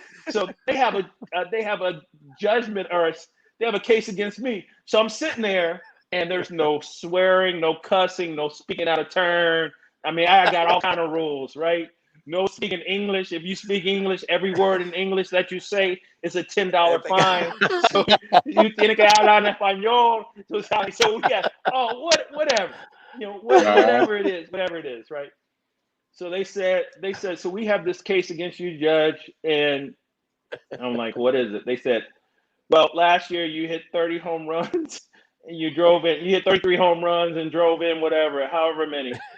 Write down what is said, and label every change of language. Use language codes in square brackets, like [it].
[en] So they have a judgment, or they have a case against me. So I'm sitting there, and there's no swearing, no cussing, no speaking out of turn. I mean, I got all kind of rules, right? No speaking English. If you speak English, every word in English that you say is a $10 fine. So you [es] tiene que hablar en español. [en] So yeah, whatever, you know, whatever it is, right? So they said, so we have this case against you, Judge, and I'm like, what is it? They said, well, last year you hit 30 home runs and you hit 33 home runs and drove in however many.